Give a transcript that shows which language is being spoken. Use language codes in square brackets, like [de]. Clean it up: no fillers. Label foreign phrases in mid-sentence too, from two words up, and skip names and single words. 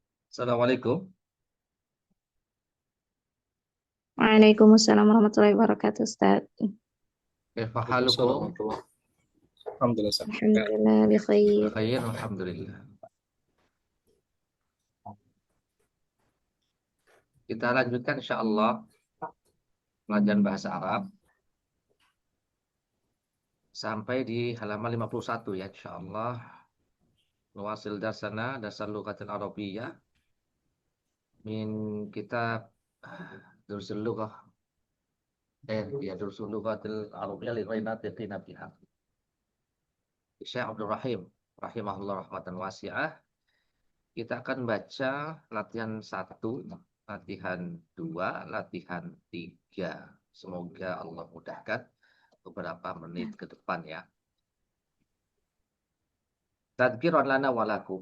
[ar] السلام عليكم. وعليكم السلام ورحمة الله وبركاته, Ustaz. كيف وعليكم السلام حالكم? ورحمة الله وبركاته. Alhamdulillah, Ustaz. الحمد لله، بخير. Khair, alhamdulillah. [id] Kita lanjutkan insyaallah pelajaran bahasa Arab sampai di halaman 51 ya insyaallah. [ar] نواصل درسنا درس اللغة العربية من كتاب دروس اللغة دروس اللغة العربية لغير الناطقين بها. شيخ عبد الرحيم رحمه الله رحمة واسعة. [id] Kita akan baca latihan 1, latihan 2, latihan 3. Semoga Allah mudahkan beberapa menit ke depan ya. [ar] تذكيرا لنا ولكم.